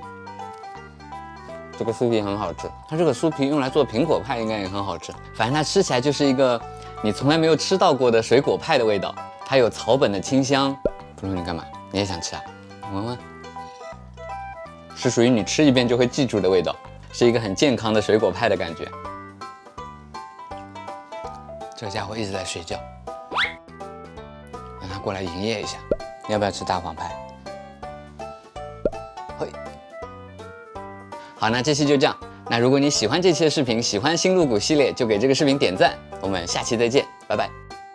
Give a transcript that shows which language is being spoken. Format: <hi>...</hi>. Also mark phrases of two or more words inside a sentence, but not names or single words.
<zh>這個酥皮很好吃，它這個酥皮用來做蘋果派應該也很好吃。反正它吃起來就是一個你從來沒有吃到過的水果派的味道，它有草本的清香。不รู้你幹嘛？你也想吃啊？聞聞，是屬於你吃一遍就會記住的味道，是一個很健康的水果派的感覺。這個家伙一直在睡覺，讓他過來營業一下。你要不要吃大黃派？嘿，好，那這期就這樣。那如果你喜歡這期的視頻，喜歡新露谷系列，就給這個視頻點讚。我們下期再見，拜拜。</zh>